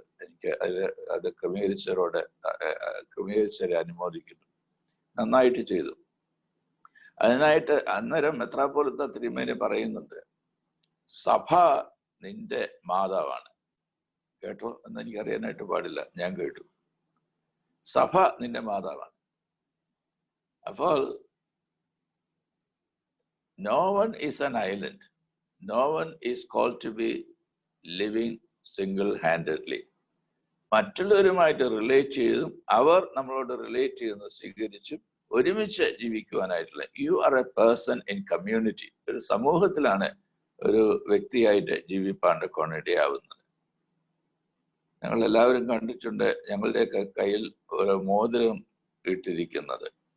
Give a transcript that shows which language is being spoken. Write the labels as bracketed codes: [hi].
[ml] എനിക്ക് അത് ക്രമീകരിച്ചവരെ അനുമോദിക്കുന്നു. നന്നായിട്ട് ചെയ്തു. അതിനായിട്ട് അന്നേരം മെത്രാപ്പൊലീത്ത തിരുമേനി പറയുന്നുണ്ട്, സഭ നിന്റെ മാതാവാണ്. കേട്ടോ എന്ന് എനിക്കറിയാനായിട്ട് പാടില്ല, ഞാൻ കേട്ടു. സഭ നിന്റെ മാതാവാണ്. അപ്പോൾ [en] no one is an island. No one is called to be living single-handedly. [ml] മറ്റുള്ളവരുമായിട്ട് റിലേറ്റ് ചെയ്തും അവർ നമ്മളോട് റിലേറ്റ് ചെയ്യുന്നത് സ്വീകരിച്ചും ഒരുമിച്ച് ജീവിക്കുവാനായിട്ടുള്ള [en] You are a person in community. [ml] ഒരു സമൂഹത്തിലാണ് ഒരു വ്യക്തിയായിട്ട് ജീവിപ്പാണ്ട് ഇടയാവുന്നത്. ഞങ്ങൾ എല്ലാവരും കണ്ടിട്ടുണ്ട് ഞങ്ങളുടെയൊക്കെ കയ്യിൽ ഒരു മോതിരം ഇട്ടിരിക്കുന്നത്.